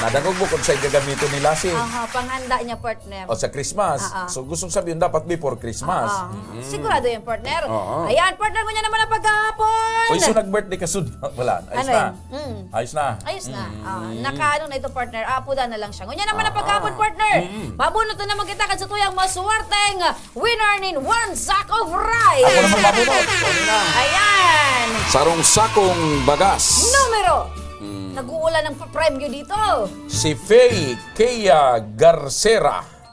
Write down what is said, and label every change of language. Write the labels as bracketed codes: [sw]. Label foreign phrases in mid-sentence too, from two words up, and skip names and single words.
[bik] Nadangog mo kung sa'yo gagamitin ni Lassie. Panghanda niya, partner. O sa Christmas. [tl] So gustong sabihin dapat before Christmas. Sigurado yan, partner. Oo. [bik] Ayan, partner ko niya naman ang paghahapon. [tl] Uy, so nag-birthday ka soon. Wala. Ayos Ano na. yun? Ayos na. Ayos na. Nakaano na ito, partner. [bik] Apuda na lang siya. Ngunya naman ang paghahapon, partner. Mabunot na naman kita sa tuyang maswerteng winner nin [en] one sack of rice. [bik] Ako naman mabunot. Ayan. Sarong sakong bagas. Numero. [tl] Nag-uulan ng premyo dito. Si Faye Kea Garcera.